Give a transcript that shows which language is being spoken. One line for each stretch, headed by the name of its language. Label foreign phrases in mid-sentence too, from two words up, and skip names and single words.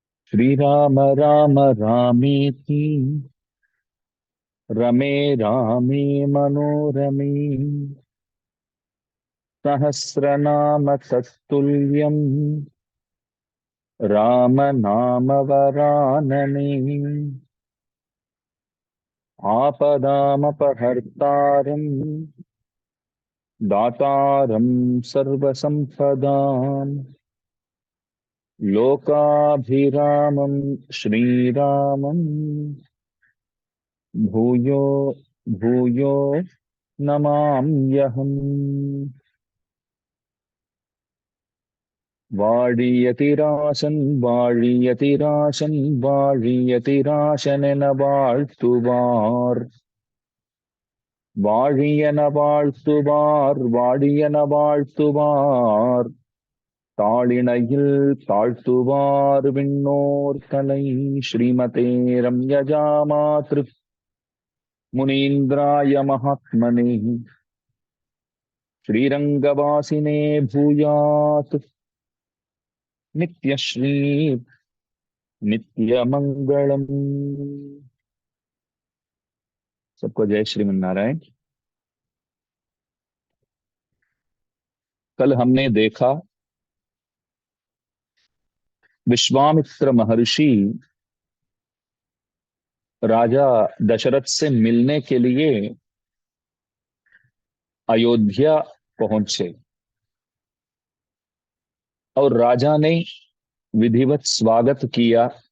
Sanskrit: श्रीराम राम रामेति रमे रामे मनोरमे सहस्रनाम तत्तुल्यम् राम नाम वरानने आपदामपहर्तारम् दातारं सर्वसंपदाम् लोकाभिरामं श्रीरामं भूयो भूयो नमाम्यहम्।
Tamil: வாழியதிராசன் வாழ்த்துவார் வாழியன வாழ்த்துவார் தாளிணையில் தாழ்த்துவார் விண்ணோர் தலை.
Sanskrit: श्रीमते रम्यजामातृ मुनीन्द्राय महात्मने श्रीरंगवासिने भूयात् नित्यश्री नित्यमंगलम।
Hindi: सबको जय श्रीमन्नारायण। कल हमने देखा विश्वामित्र महर्षि राजा दशरथ से मिलने के लिए अयोध्या पहुंचे और राजा ने विधिवत स्वागत किया।